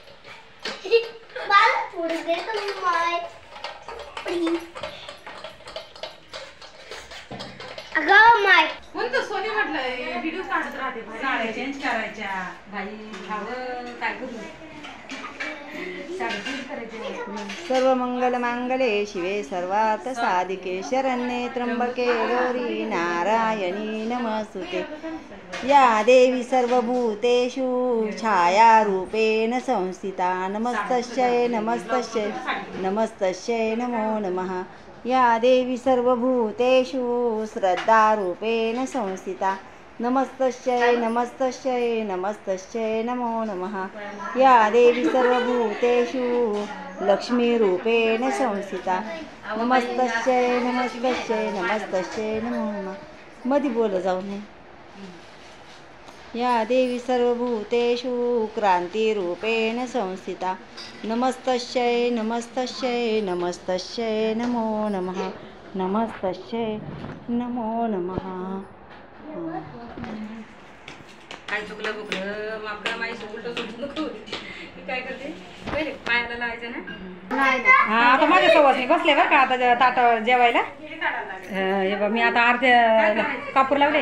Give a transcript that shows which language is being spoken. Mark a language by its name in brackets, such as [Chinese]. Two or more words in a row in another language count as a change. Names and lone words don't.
[Marathi] अगं माय कोणतं सोनी म्हटलं व्हिडिओ काढत राहते. साड्या चेंज करायच्या भाई, खावं काय करू. [Sanskrit] सर्व मंगल मांगले शिवे सर्वार्थ साधिके, शरण्ये त्र्यंबके गौरी नारायणी नमस्तुते. या देवी सर्वभूतेषु छायारूपेण संस्थिता. नमस्तस्यै नमस्तस्यै नमस्तस्यै नमो नमः. या देवी सर्वभूतेषु श्रद्धारूपेण संस्थिता. नमस्तस्यै नमस्तस्यै नमस्तस्यै नमो नमः. या देवी सर्वभूतेषु लक्ष्मीरूपेण संस्थिता. नमस्तस्यै नमस्तस्यै नमस्तस्यै नमो नमः. [Marathi] मधी बोल जाऊ नये. [Sanskrit] या देवी सर्वभूतेषु क्रांतिरूपेण संस्थिता. नमस्तस्यै नमस्तस्यै नमस्तस्यै नमो नमः. नमस्तस्यै नमो नमः. [Marathi] काय चुकलं बुकलं मागं माहीत उलट सुटू नको. हा आता माझ्या सवासनी बसले बरं का आता ताटावर जेवायला. हे बघ मी आता अर्ध्या कापूर लावले.